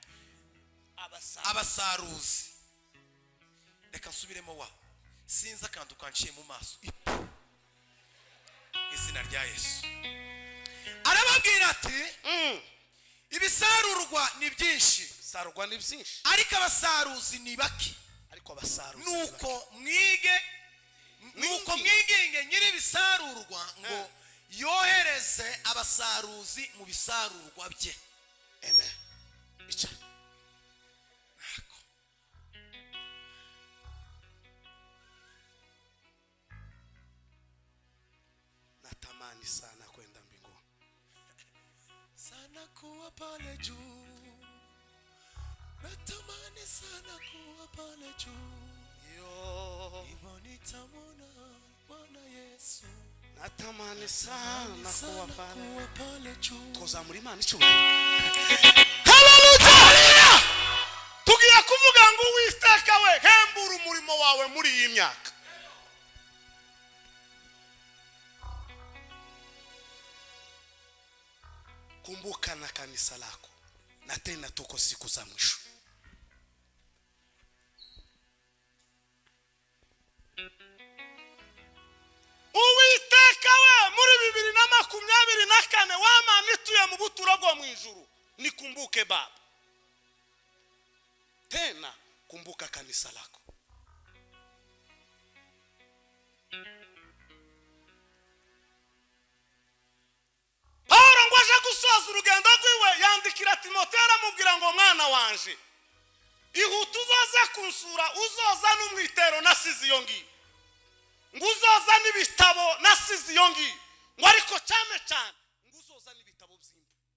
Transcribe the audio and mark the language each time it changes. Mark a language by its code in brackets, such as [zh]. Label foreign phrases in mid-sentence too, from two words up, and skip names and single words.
[rw] abasaruzi reka nsubiremo wa sinza kandi ukanciye mu maso izina rya Yesu arababwira ati ibisarurwa ni byinshi ariko abasaruzi ni bake nuko mwinginge nyiri bisarurwa ngo yohereze abasaruzi mu bisarurwa bye [sw] amen icara natamani sana kwenda mbinguni sana kuwa pale juu natamani sana kuwa pale juu hivyo nitamwona Bwana Yesu natamani sana kuwa pale juu [rw] tuzamura Imana icyubahiro haleluya umurimo wawe muri iyi myaka. [sw] Kumbuka na kanisa lako, na tena tuko siku za mwisho. [rw] Uwiteka we muri 2024 wamanituye mu buturo bwo mu ijuru. [sw] Nikumbuke Baba. Tena kumbuka kanisa lako. [rn] Paulo ngo aje gusoza urugendo rwiwe yandikira Timoteyo aramubwira ngo mwana wanje, ihuta uzoza kunsura, uzoza n'umwitero nasize iyo ngiyo, ngo uzoza n'ibitabo nasize iyo ngiyo, ngo ariko cyane cyane ngo uzoza n'ibitabo by'imbu.